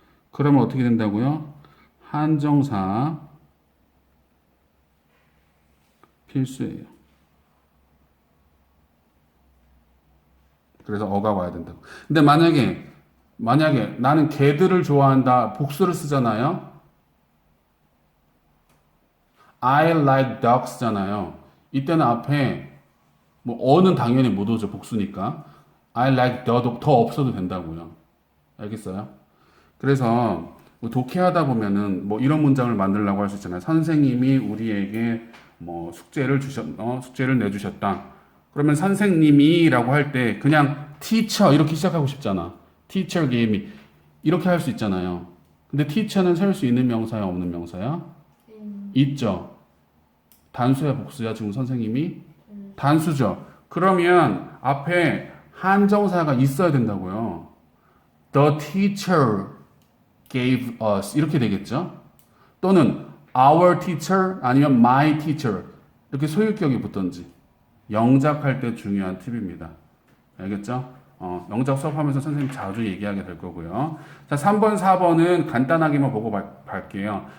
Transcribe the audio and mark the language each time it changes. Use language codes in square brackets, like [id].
[ko] 그러면 어떻게 된다고요? 한정사 필수예요. 그래서 어가 와야 된다고. 근데 만약에 나는 개들을 좋아한다 복수를 쓰잖아요. [en] I like dogs잖아요. [ko] 이때는 앞에 뭐 어는 당연히 못 오죠. 복수니까. I like the 더 없어도 된다고요. 알겠어요? 그래서 뭐 독해하다 보면은 뭐 이런 문장을 만들려고 할 수 있잖아요. 선생님이 우리에게 뭐 숙제를 내주셨다. 그러면 선생님이라고 할 때 그냥 teacher 이렇게 시작하고 싶잖아. [en] teacher gave me [ko] 이렇게 할 수 있잖아요. 근데 teacher는 셀 수 있는 명사야, 없는 명사야? 있죠. 단수야, 복수야? 지금 선생님이 단수죠. 그러면 앞에 한정사가 있어야 된다고요. [en] The teacher gave us [ko] 이렇게 되겠죠? 또는 our teacher 아니면 my teacher 이렇게 소유격이 붙던지 영작할 때 중요한 팁입니다. 알겠죠? 영작 수업하면서 선생님 자주 얘기하게 될 거고요. 자, 3번, 4번은 간단하게만 보고 갈게요.